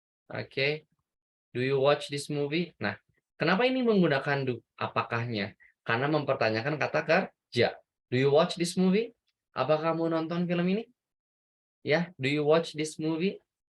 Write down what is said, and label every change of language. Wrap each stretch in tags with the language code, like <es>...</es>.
<en>Oke, do you watch this movie?</en> <id>Nah, kenapa ini menggunakan do? Apakahnya? Karena mempertanyakan kata kerja.</id> <en>Do you watch this movie?</en> <id>Apa kamu nonton film ini?</id> <en>Ya, do you watch this movie?</en>